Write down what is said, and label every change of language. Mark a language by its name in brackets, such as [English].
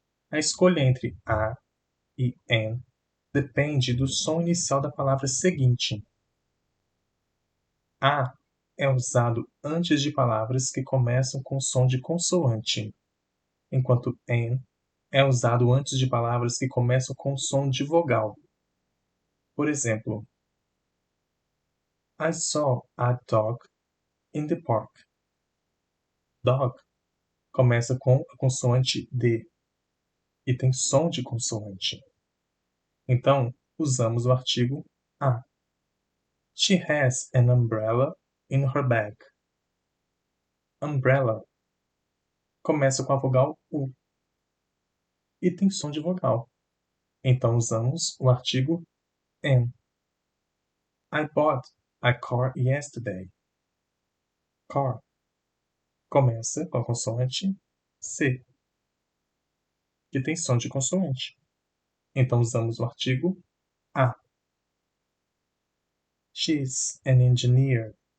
[Portuguese] A escolha entre a e an depende do som inicial da palavra seguinte. A é usado antes de palavras que começam com som de consoante, enquanto an é usado antes de palavras que começam com som de vogal. Por exemplo, [English] I saw a dog in the park. [Portuguese] Dog começa com a consoante D e tem som de consoante. Então, usamos o artigo a. [English] She has an umbrella in her bag. [Portuguese] Umbrella começa com a vogal U e tem som de vogal. Então, usamos o artigo N. [English] I bought a car yesterday. [Portuguese] Car começa com a consoante C, que tem som de consoante. Então, usamos o artigo a. [English] She's an engineer.